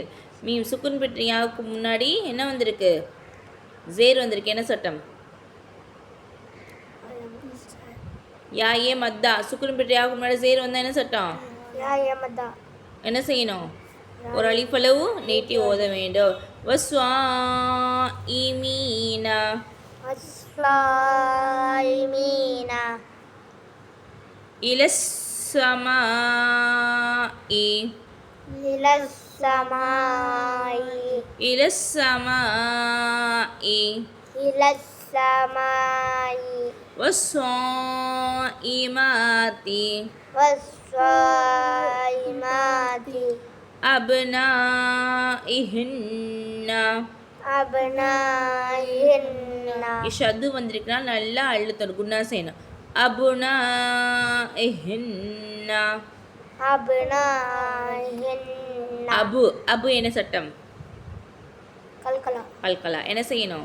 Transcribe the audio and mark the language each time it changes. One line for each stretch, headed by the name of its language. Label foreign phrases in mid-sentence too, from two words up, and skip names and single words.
Tamil: மீம் சுக்குன் பெற்றியாவுக்கு முன்னாடி என்ன வந்திருக்கு? ஜேர் வந்திருக்கு. என்ன சட்டம்? யாயே மத்தா. சுக்குன் பெற்றியாவுக்கு முன்னாடி ஜேர் வந்தால் என்ன சட்டம்? என்ன செய்யணும்? ஒரு அலிஃப் அளவு நீட்டி ஓத வேண்டும்.
Arabic: والصائمين. إلى السماء. إلى السماء. والصائمات. أبنائهن.
Tamil: ஷது வந்திருக்குன்னா நல்லா அழுத்தணும். குன்னா செய்யணும்.
Arabic: أبنائهن. أب.
Tamil: அபு என்ன சட்டம்? கல்கலா. என்ன செய்யணும்?